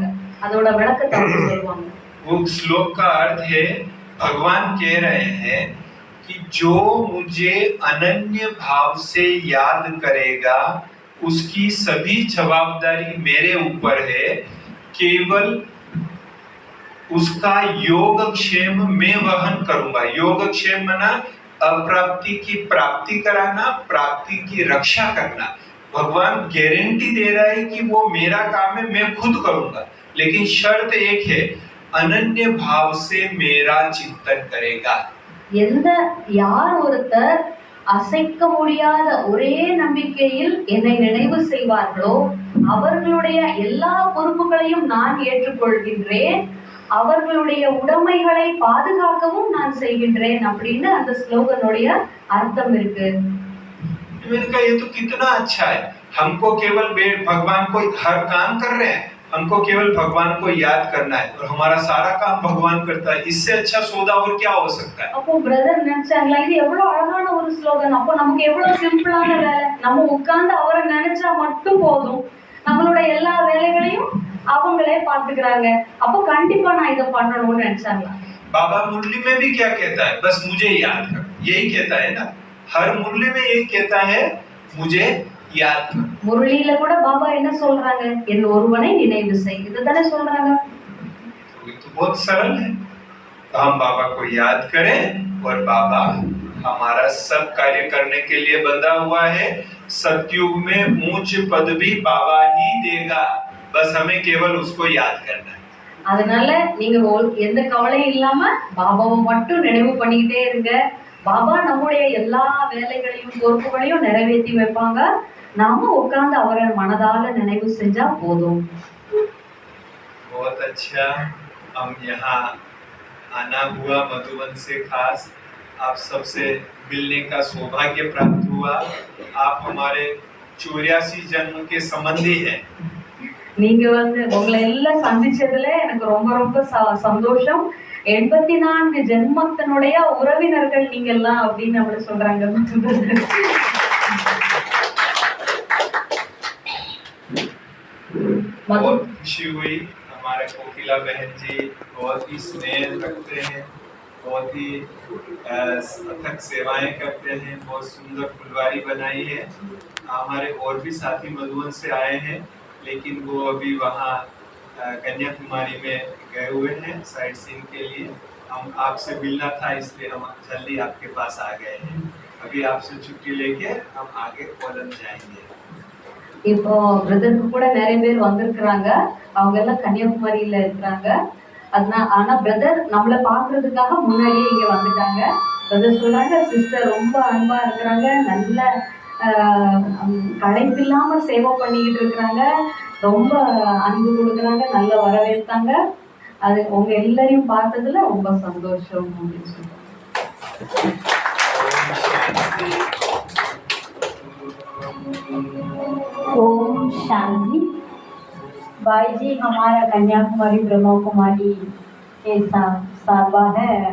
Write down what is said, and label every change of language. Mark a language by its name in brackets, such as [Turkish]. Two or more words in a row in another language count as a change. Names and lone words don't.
[Tamil] அதோட விளக்கத்தை அவங்க சொல்லுவாங்க. [Hindi] वो श्लोक का अर्थ है, भगवान कह रहे हैं कि जो मुझे अनन्य भाव से याद करेगा उसकी सभी जवाबदारी मेरे ऊपर है, केवल उसका योगक्षेम मैं वहन करूंगा। योगक्षेम माना अप्राप्ति की प्राप्ति कराना, प्राप्ति की रक्षा करना। भगवान गारंटी दे रहा है कि वो मेरा काम है, मैं खुद करूंगा, लेकिन शर्त एक है, अनन्य भाव से मेरा चिंतन करेगा। [Tamil] எந்த யார் ஒருத்தர் அசைக்க முடியாத ஒரே நம்பிக்கையில் என்னை நினைவு செய்வார்களோ அவர்களுடைய எல்லா பொறுப்புகளையும் நான் ஏற்றுக்கொள்கின்றேன், அவர்களுடைய உடைமைகளை பாதுகாக்கவும் நான் செய்கின்றேன் அப்படின்னு அந்த ஸ்லோகனுடைய அர்த்தம் இருக்கு. [Hindi] मैंने कहा ये तो कितना अच्छा है, हमको केवल भगवान को हर काम कर रहे हैं, हमको केवल भगवान को याद करना है और हमारा सारा काम भगवान करता है, इससे अच्छा सौदा और क्या हो सकता है। [Tamil] அப்போ பிரதர் நினைச்சாங்களா இது எவ்வளவு அழகான ஒரு ஸ்லோகன், அப்போ நமக்கு எவ்வளவு சிம்பிளான வேலை, நம்ம உட்கார்ந்து அவரை நினைச்சா மட்டும் போதும், நம்மளோட எல்லா வேலைகளையும் அவங்களே பார்த்துக்கிறாங்க, அப்போ கண்டிப்பா நான் இதை பண்ணணும்னு நினைச்சாங்களா? [Hindi] बाबा मुरली में भी क्या कहता है, बस मुझे याद कर, यही कहता है ना, हर मुरली में यही कहता है, मुझे याद कर। [Tamil] முரளியில கூட பாபா என்ன சொல்றாங்க, என் ஒருவனை நினைவு செய், இதுதானே சொல்றாங்க. [Hindi] तो बहुत सरल है, तो हम बाबा को याद करें और बाबा हमारा सब कार्य करने के लिए बंधा हुआ है। सतयुग में ऊंच पद भी बाबा ही देगा, बस हमें केवल उसको याद करना है। [Tamil] அதனால நீங்க எந்த கவலையும் இல்லாம பாபாவை மட்டும் நினைவு பண்ணிக்கிட்டே இருங்க. பாபா நம்முடைய எல்லா வேலைகளையும் பொறுப்புகளையும் நிறைவேற்றி வைப்பாங்க, நாம உட்கார்ந்து அவரை மனதால நினைவு செஞ்சா போதும். [Hindi] बहुत अच्छा, हम यहाँ आना हुआ मधुबन से, खास आप सबसे मिलने का सौभाग्य प्राप्त हुआ। आप हमारे 84 जन्म के संबंधी हैं। [Tamil] நீங்க உங்களை எல்லாம் சந்திச்சதுல எனக்கு ரொம்ப ரொம்ப சந்தோஷம். 84 ஜென்மத்தினுடைய உறவினர்கள் நீங்க எல்லாம் அப்படின்னு நம்மள சொல்றாங்க. [Hindi] बहुत खुशी हुई, हमारे कोकिला बहन जी बहुत ही स्नेह रखते हैं, बहुत ही अथक सेवाएं करते हैं, बहुत सुंदर फुलवारी बनाई है। हमारे और भी साथी मधुबन से आए हैं, लेकिन वो अभी वहाँ कन्याकुमारी में गए हुए हैं [English] sight seeing [Hindi] के लिए। हम आपसे मिलना था, इसलिए हम जल्दी आपके पास आ गए हैं। अभी आपसे छुट्टी लेके हम आगे कोलम जाएंगे। [Tamil] இப்போ பிரதருக்கு கூட நிறைய பேர் வந்திருக்கிறாங்க, அவங்க எல்லாம் கன்னியாகுமரியில இருக்கிறாங்க. ஆனா பிரதர் நம்மளை பாக்குறதுக்காக முன்னாடியே இங்க வந்துட்டாங்க. பிரதர் சொல்றாங்க சிஸ்டர் ரொம்ப அன்பா இருக்கிறாங்க, நல்ல களைப்பில்லாம சேவை பண்ணிக்கிட்டு இருக்கிறாங்க, ரொம்ப அன்பு கொடுக்குறாங்க, நல்ல வரவேற்றாங்க. அது உங்க எல்லாரையும் பார்த்ததுல ரொம்ப சந்தோஷம் அப்படின்னு சொல்றாங்க. [Hindi] ओम शांति। भाई जी हमारा कन्याकुमारी ब्रह्मा कुमारी के साहबा है।